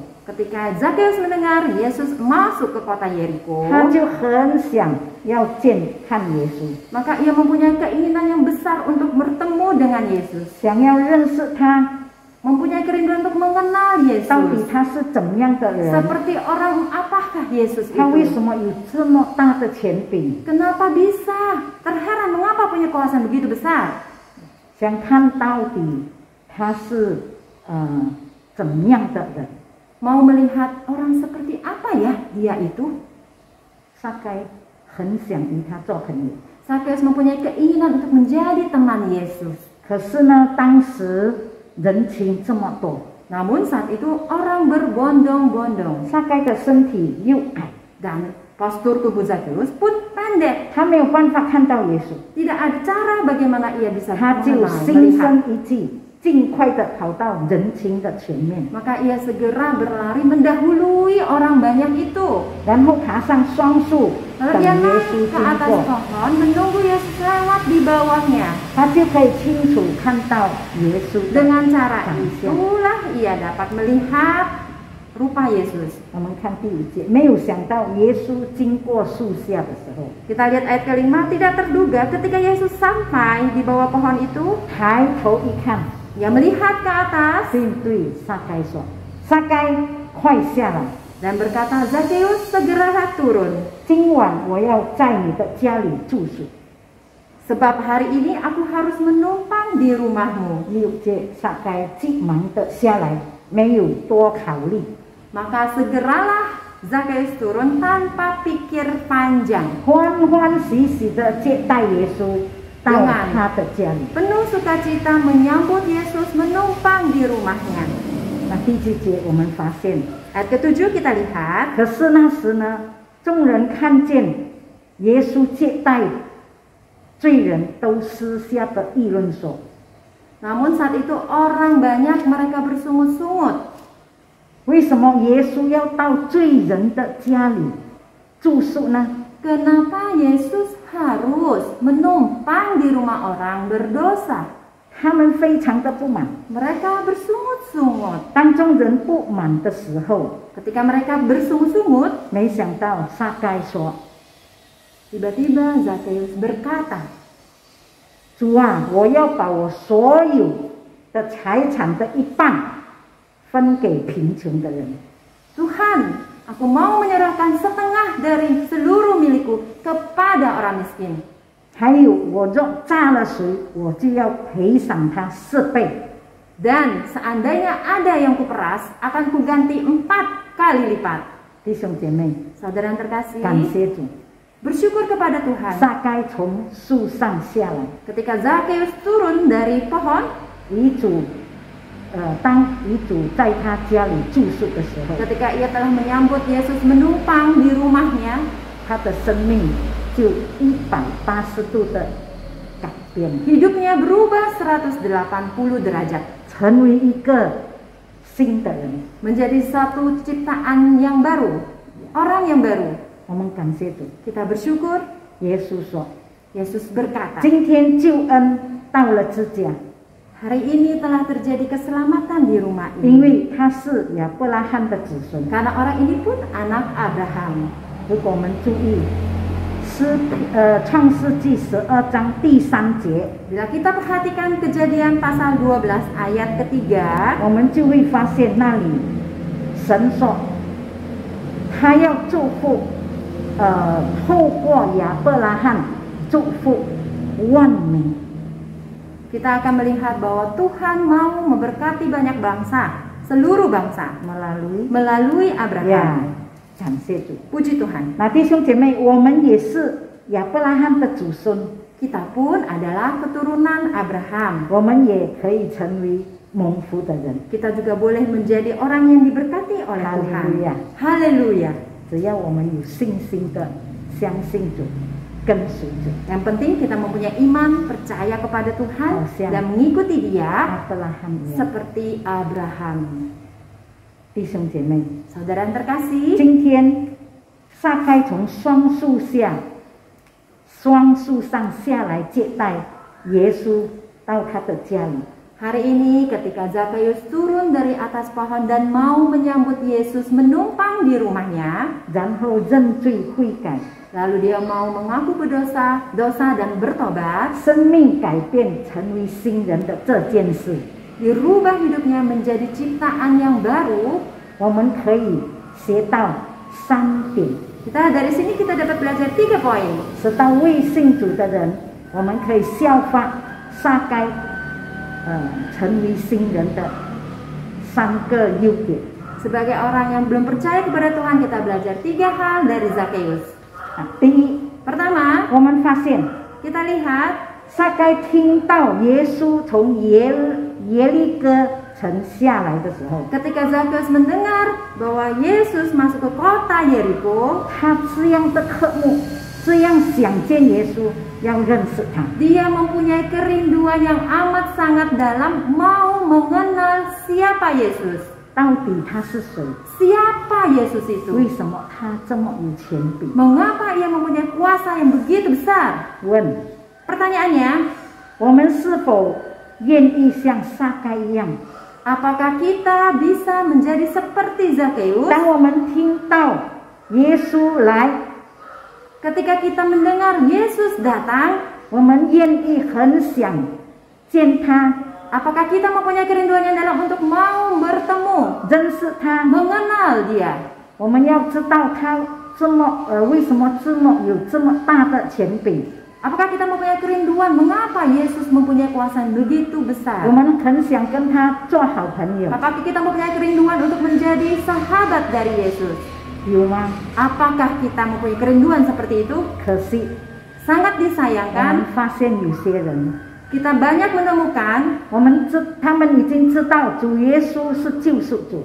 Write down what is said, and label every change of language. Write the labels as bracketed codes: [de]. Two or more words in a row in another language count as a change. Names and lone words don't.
[id] Ketika Zakheus mendengar Yesus masuk ke kota Yeriko, [zh] 他就很想要看耶稣， [id] maka ia mempunyai keinginan yang besar untuk bertemu dengan Yesus, [zh] 想要认识他， [id] mempunyai kerinduan untuk mengenal [zh] 到底 [id] Yesus. [zh] 他是怎么样的人？ [id] Seperti orang apakah Yesus [zh] 他为 [id] itu? [zh] 什么有这么大的权柄？ [id] Kenapa bisa? Terheran mengapa punya kuasa begitu besar? [zh] 想看到底他是怎么样的人？ [id] Mau melihat orang seperti apa ya dia itu? [zh] 撒该很想与他做朋友， [id] Zakheus mempunyai keinginan untuk menjadi teman Yesus. [zh] 可是呢，当时人群这么多， [id] Namun saat itu orang berbondong-bondong [zh] 撒该的身体又矮， [id] dan postur tubuh Zakheus pun pendek. [zh] 他没有办法看到耶稣， [id] Tidak ada cara bagaimana ia bisa [zh] 他就 [id] mengenal, [zh] 心 [id] melihat. [zh] 生一计，尽快的跑到人群的前面， [id] Maka ia segera berlari mendahului orang banyak itu. [zh] 然后爬上双树， [id] Lalu [zh] 等 [id] dia [zh] 耶 [id] naik [zh] 稣 [id] ke [zh] 经 [id] atas [zh] 过， [id] pohon menunggu Yesus lewat di bawahnya. [zh] 他就可以清楚看到耶稣的 [id] Dengan cara [zh] 长相。 [id] itulah ia dapat melihat rupa Yesus. [zh] 我们看第5节，没有想到耶稣经过树下的时候， [id] Kita lihat ayat kelima, tidak terduga ketika Yesus sampai di bawah pohon itu, [zh] 抬头一看， [id] ia melihat ke atas [zh] 便对撒该说：“撒该，快下来！ [id] dan berkata, Zakheus segeralah turun. [zh] 今晚我要在你的家里住宿。” [id] sebab hari ini aku harus menumpang di rumahmu. [zh] 6 节，撒该急忙的下来，没有多考虑。 [id] Maka segeralah Zakheus turun tanpa pikir panjang, [zh] 欢欢喜喜的接待耶稣到他的家里。 [id] penuh sukacita menyambut Yesus menumpang di rumahnya. [zh] 那第7节我们发现， [id] Ayat ke-7 kita lihat, [zh] 可是那时呢，众人看见耶稣接待罪人，都私下的议论说： [id] namun saat itu orang banyak mereka bersungut-sungut. [zh] 为什么耶稣要到罪人的家里住宿呢？ [id] Kenapa Yesus harus menumpang di rumah orang berdosa? [zh] 他们非常的不满。 [id] Mereka bersungut-sungut. [zh] 当众人不满的时候， [id] Ketika mereka bersungut-sungut, [zh] 没想到撒该说 [id] tiba-tiba Zakheus berkata, [zh] 主啊，我要把我所有的财产的一半分给贫穷的人。 [id] Tuhan, aku mau menyerahkan setengah dari seluruh milikku kepada orang miskin. [zh] 还有，我若炸了谁，我就要赔偿他4倍。 [id] Dan seandainya ada yang kuperas, akan kuganti 4 kali lipat. [zh] 弟兄姐妹， [id] Saudara yang terkasih, [zh] 感谢主， [id] bersyukur kepada Tuhan. [zh] 撒该从树上下来， [id] Ketika Zakheus turun dari pohon, [zh] 当遗主在他家里住宿的时候， [id] ketika ia telah menyambut Yesus menumpang di rumahnya, [zh] 他的生命就180度的改变， [id] hidupnya berubah 180 derajat. [zh] 成为一个新的人。 [id] Menjadi satu ciptaan yang baru, orang yang baru. [zh] 我们感谢主。 [id] Kita bersyukur. [zh] 耶稣说 [id] Yesus berkata, [zh] 今天救恩到了这家， [id] hari ini telah terjadi keselamatan di rumah [zh] 因 [id] ini. [zh] 为他是亚伯拉罕的子孙。 [id] Karena orang ini pun anak Abraham. [zh] 如果我们注意创世纪12章第3节， [id] Bila kita perhatikan Kejadian pasal 12 ayat ketiga, [zh] 我们就会发现那里神说他要祝福透过亚伯拉罕祝福万民。 [id] kita akan melihat bahwa Tuhan mau memberkati banyak bangsa, seluruh bangsa, melalui Abraham. [zh] 感谢主。 [id] Puji Tuhan. [zh] 那弟兄姐妹，我们也是亚伯拉罕的祖孙， [id] Kita pun adalah keturunan Abraham. [zh] 我们也可以成为蒙福的人。 [id] Kita juga boleh menjadi orang yang diberkati oleh Tuhan. Haleluya. Haleluya. [zh] 只要我们有信心的相信主，跟随主。 [id] Yang penting kita mempunyai iman, percaya kepada Tuhan, dan mengikuti Dia [zh] 亚伯拉罕一样， [id] seperti Abraham. [zh] 弟兄姐妹， [id] Saudara yang terkasih, [zh] 今天撒该从双树上下来接待耶稣到他的家里。 [id] hari ini ketika Zakheus turun dari atas pohon dan mau menyambut Yesus menumpang di rumahnya, [zh] 然后认罪悔改， [id] lalu dia mau mengaku berdosa, dan bertobat, [zh] 生命改变成为新人的这件事， [id] dirubah hidupnya menjadi ciptaan yang baru. [zh] 我们可以学到3点。 [id] Dari sini kita dapat belajar 3 poin. [zh] 使到未信主的人，我们可以效法撒该，成为新人的3个优点。 [id] Sebagai orang yang belum percaya kepada Tuhan, kita belajar 3 hal dari Zakheus. [zh] 第一， [id] Pertama, [zh] 我们发现 [id] kita lihat [zh] 撒该听到耶稣从耶利哥城下来的时候， [id] ketika Zakheus mendengar bahwa Yesus masuk ke kota Yeriko, [zh] 他这样的渴慕，这样想见耶稣，要认识他。 [id] dia mempunyai kerinduan yang amat sangat dalam, mau mengenal siapa Yesus. [zh] 到底他是谁？ [id] Siapa Yesus [zh] 为 [id] itu? [zh] 什么他这么有权柄？ [id] Mengapa ia mempunyai kuasa yang begitu besar? [zh] 问 [id] Pertanyaannya, [zh] 我们是否愿意像撒该一样？ [id] apakah kita bisa menjadi seperti Zakheus? [zh] 当我们听到耶稣来， [id] Ketika kita mendengar Yesus datang, [zh] 我们愿意很想见他， [id] apakah kita mempunyai kerinduan yang dalam untuk mau bertemu, [zh] 认识他。 [id] mengenal Dia? [zh] 我们要知道他为什么有这么大的权柄？ [id] Apakah kita mempunyai kerinduan mengapa Yesus mempunyai kuasa yang begitu besar? [zh] 我们很想跟他做好朋友， [id] Apakah kita mempunyai kerinduan untuk menjadi sahabat dari Yesus? [zh] 有吗？ [id] Apakah kita mempunyai kerinduan seperti itu? [zh] 可惜 [id] Sangat [zh] 我们 [id] disayangkan, [zh] 发现有些人， [id] kita banyak menemukan [zh] 他们已经知道主耶稣是救赎主，